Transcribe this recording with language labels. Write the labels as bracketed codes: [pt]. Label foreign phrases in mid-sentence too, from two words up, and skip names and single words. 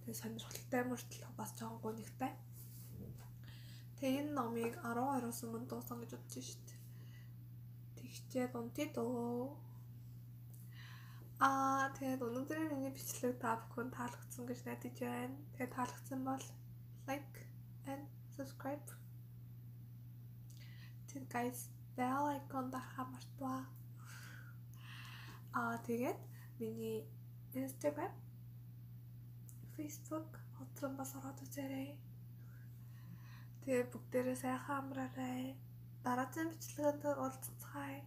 [mn] Тэгээд сонирхолтой мөртөл бас жоохон гонигтай. Тэгээд энэ номыг 12-оос өмнө дуусгах гэж бодож шүү дээ. Тэгчээд унтъя дөө. Тэгээд өнөөдрийн миний бичлэг та бүхэн таалагдсан гэж найдаж байна. Тэгээд таалагдсан бол [en] like and subscribe. [mn] Тэгээд [en] guys bell icon [mn] дарахаа мартваа. Тэгээд миний Instagram, Facebook хотрон бас ороод үзээрэй. Тэгээд бүгдээрээ сайхан амраарай. Дараагийн бичлэгэнд уулзцгаая.